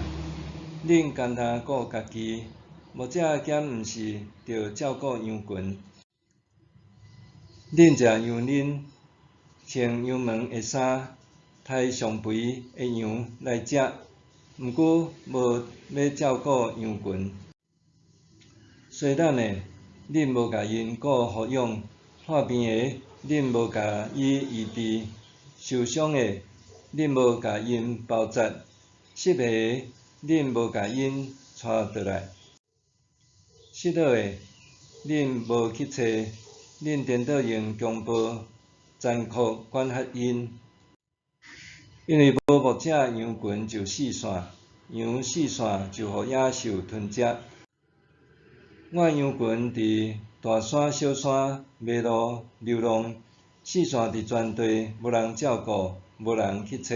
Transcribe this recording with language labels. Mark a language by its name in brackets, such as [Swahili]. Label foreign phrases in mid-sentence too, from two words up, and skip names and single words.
[Min Nan Chinese] 恁单单顾家己，牧者兼毋是着照顾羊群。恁食羊奶，穿羊毛的衫，杀上肥的羊来食，毋过无要照顾羊群。衰懒的，恁无甲因顾护养；破病的，恁无甲伊医治；受伤的，恁无甲因包扎；失迷的，恁无甲因带倒来；失落的，恁无去找；恁颠倒用强暴、残酷管辖因。因为无牧者，羊群就四散；羊四散，就互野兽吞食。我羊群伫大山小山迷路流浪，四散伫全地，无人照顾，无人去找。